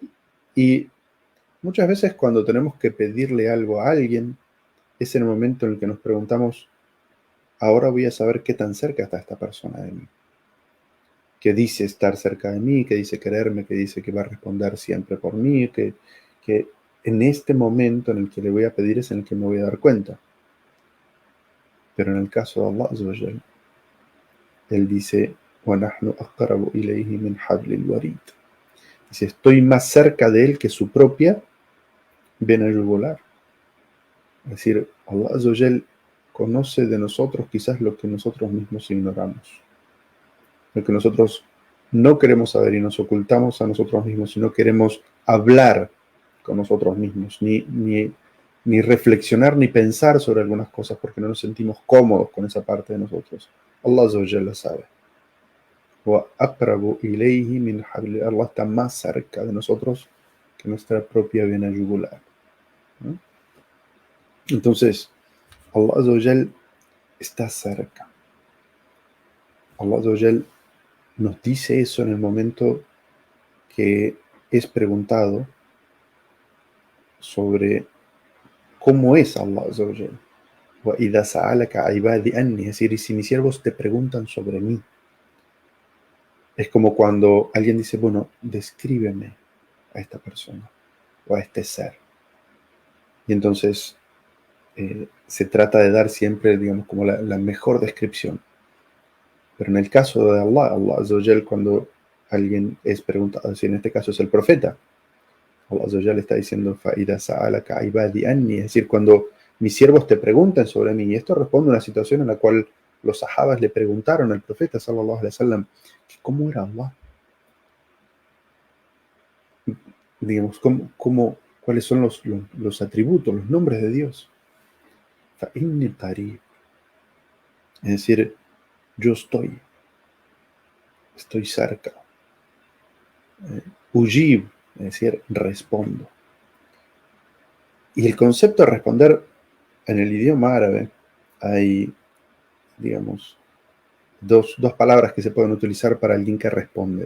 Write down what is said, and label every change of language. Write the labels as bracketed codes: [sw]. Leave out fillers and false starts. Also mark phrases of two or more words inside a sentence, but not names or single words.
[es] Y muchas veces cuando tenemos que pedirle algo a alguien, es en el momento en el que nos preguntamos, ahora voy a saber qué tan cerca está esta persona de mí, que dice estar cerca de mí, que dice quererme, que dice que va a responder siempre por mí, que en este momento en el que le voy a pedir es en el que me voy a dar cuenta. Pero en el caso de [ar] الله عز وجل, [es] Él dice, [ar] وَنَحْنُ أَقْرَبُ إِلَيْهِ مِنْ حَبْلِ الْوَرِيدِ. [es] Dice, estoy más cerca de Él que su propia vena yugular. Es decir, [ar] الله عز وجل [es] conoce de nosotros quizás lo que nosotros mismos ignoramos, lo que nosotros no queremos saber y nos ocultamos a nosotros mismos y no queremos hablar con nosotros mismos, ni reflexionar ni pensar sobre algunas cosas porque no nos sentimos cómodos con esa parte de nosotros. [ar] الله عز وجل sabe. وَأَقْرَبُ إِلَيْهِ مِنْ حَبْلِ. [es] Allah está más cerca de nosotros que nuestra propia vena yugular. ¿No? Entonces, [ar] الله عز وجل [es] está cerca. [ar] الله عز وجل [es] nos dice eso en el momento que es preguntado sobre cómo es [ar] الله عز وجل. وَإِذَا سَأَلَكَ عِبَادِي أَنِّي. [es] Es decir, y si mis siervos te preguntan sobre mí, es como cuando alguien dice, bueno, descríbeme a esta persona o a este ser. Y entonces se trata de dar siempre, digamos, como la mejor descripción. Pero en el caso de Allah, [ar] الله عز وجل, [es] cuando alguien es preguntado, si en este caso es el profeta, [ar] الله عز وجل [es] está diciendo, [ar] فَإِذَا سَأَلَكَ عِبَادِي أَنِّي. [es] Es decir, cuando mis siervos te preguntan sobre mí, y esto responde a una situación en la cual los sahabas le preguntaron al profeta, [ar] صلى الله عليه وسلم, [es] ¿cómo era Allah? Digamos, ¿cuáles son los atributos, los nombres de Dios? [ar] فَإِنِّي قَرِيبٌ. [es] Es decir, yo estoy cerca. Ujib, es decir, respondo. Y el concepto de responder en el idioma árabe hay, digamos, dos palabras que se pueden utilizar para alguien que responde.